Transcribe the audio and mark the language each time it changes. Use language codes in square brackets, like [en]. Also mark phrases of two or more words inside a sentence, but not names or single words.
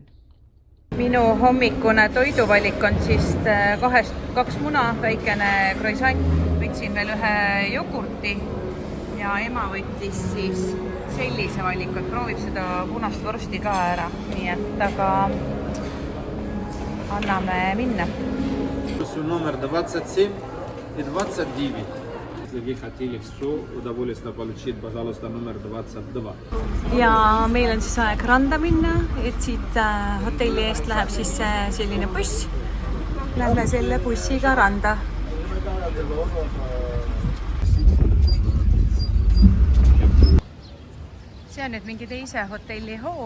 [et] Minu hommikune toiduvalik on siis 2 muna, väikene croissant, võtsin veel ühe jogurti ja ema võttis siis sellise valiku, et proovib seda punast vorsti ka ära, nii et aga anname minna. [ru] Номер 27 и 29. Если вы хотели все удовольствие получить, пожалуйста, номер 22. [et] Ja meil on siis aeg randa minna, et siit hotelli eest läheb siis selline buss. Lähme selle bussiga randa. See on nüüd mingi teise hotelli hoov.